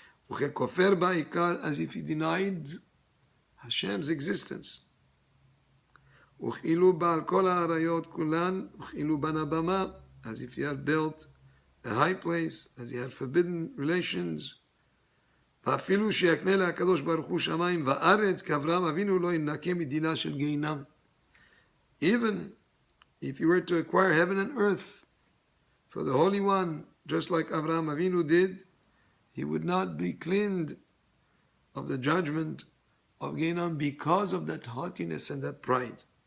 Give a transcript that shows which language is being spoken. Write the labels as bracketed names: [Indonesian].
[Hebrew] וככופר בעיקר, [English] as if he denied Hashem's existence. [Hebrew] וכאילו בעל כל האריות כולן, וכאילו בנה במה, [English] as if he had built a high place, as he had forbidden relations. [Hebrew] ואפילו שיקנה להקדוש ברוך הוא שמיים וארץ, כאברהם אבינו לא ינקה מדינה של גיהינם. [English] Even if he were to acquire heaven and earth for the Holy One, just like Avraham Avinu did, he would not be cleansed of the judgment of Gehinnom because of that haughtiness and that pride.